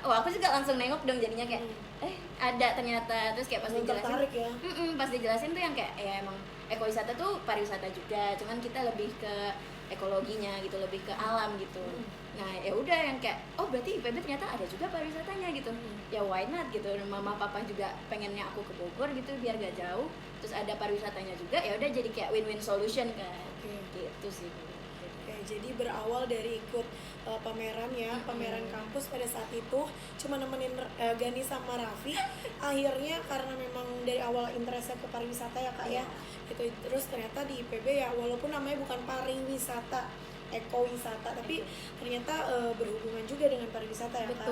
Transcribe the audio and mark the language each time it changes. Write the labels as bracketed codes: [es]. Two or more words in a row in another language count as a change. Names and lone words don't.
[id] Aku juga langsung nengok dong jadinya kayak ada ternyata. Terus kayak pas dijelasin Tertarik ya. pas dijelasin tuh yang kayak ya emang ekowisata tuh pariwisata juga, cuman kita lebih ke ekologinya gitu, lebih ke alam gitu. Nah ya udah yang kayak berarti IPB ternyata ada juga pariwisatanya gitu. Ya [en] why not [id] gitu, mama papa juga pengennya aku ke Bogor gitu biar gak jauh, terus ada pariwisatanya juga, ya udah jadi kayak [en] win-win solution [id] kan. Gitu sih. Oke, jadi berawal dari ikut pameran ya, pameran kampus pada saat itu cuma nemenin Gani sama Raffi. Akhirnya karena memang dari awal interestnya ke pariwisata ya Kak ya, gitu. Terus ternyata di IPB ya walaupun namanya bukan pariwisata ekowisata, tapi ternyata berhubungan juga dengan pariwisata ya Kak.